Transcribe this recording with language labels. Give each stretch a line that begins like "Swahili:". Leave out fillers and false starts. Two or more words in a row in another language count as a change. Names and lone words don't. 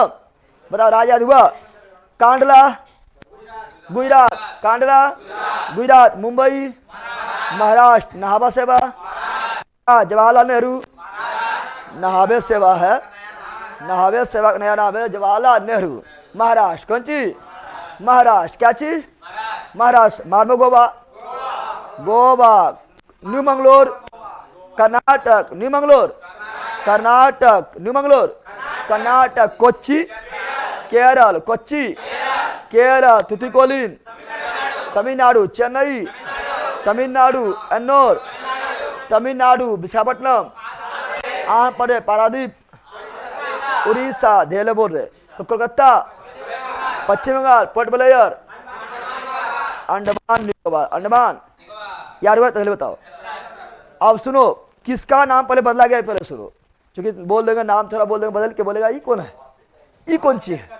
Hindi: बताओ राज याद हुआ, कांडला गुजरात, कांडला गुजरात, मुंबई महाराष्ट्र, नहाबा सेवा जवाहरलाल नेहरू, नहाबे सेवा है, नहाबे सेवा का नया नाम है जवाहरलाल नेहरू, महाराष्ट्र। कौन चीज, महाराष्ट्र, क्या चीज, महाराष्ट्र। मार्मो गोवा, गोवा, न्यू मंगलोर कर्नाटक, न्यू मंगलोर कर्नाटक, न्यू मंगलोर कर्नाटक, कोच्चि केरल, कोच्चि केरल, तुतिकोलिन तमिलनाडु, चेन्नई तमिलनाडु, एन्नोर तमिलनाडु, विशाखापट्टनम आंध्र प्रदेश, पारादीप उड़ीसा, धेले बोल रहे तो कोलकाता पश्चिम बंगाल, पोर्ट ब्लेयर अंडमान निकोबार, अंडमान। यार हुआ पहले बताओ। अब सुनो किसका नाम पहले बदला गया, पहले सुनो, क्योंकि बोल देंगे नाम थोड़ा बोल देंगे बदल के, बोलेगा ये कौन है, ये कौन सी है।